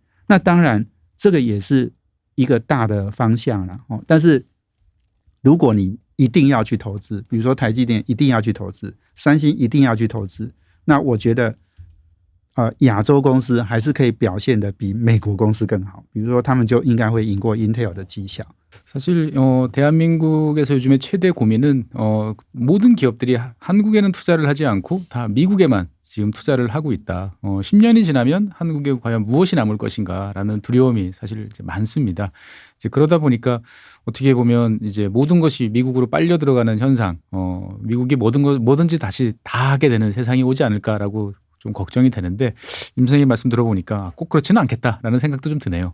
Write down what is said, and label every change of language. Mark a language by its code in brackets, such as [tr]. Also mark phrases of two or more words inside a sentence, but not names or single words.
[zh] 那当然这个也是一个大的方向啦但是如果你一定要去投资，比如说台积电一定要去投资，三星一定要去投资，那我觉得亚洲公司还是可以表现得比美国公司更好，比如说他们就应该会赢过 Intel 的绩效。 [ko] 사실 대한민국에서 요즘에 최대 고민은 모든 기업들이 한국에는 투자를 하지 않고 다 미국에만 지금 투자를 하고 있다. 10년이 지나면 한국에 과연 무엇이 남을 것인가라는 두려움이 사실 이제 많습니다. 이제 그러다 보니까 어떻게 보면 이제 모든 것이 미국으로 빨려 들어가는 현상, 미국이 뭐든지 다시 다 하게 되는 세상이 오지 않을까라고 좀 걱정이 되는데 임 선생님 말씀 들어보니까 꼭 그렇지는 않겠다라는 생각도 좀 드네요.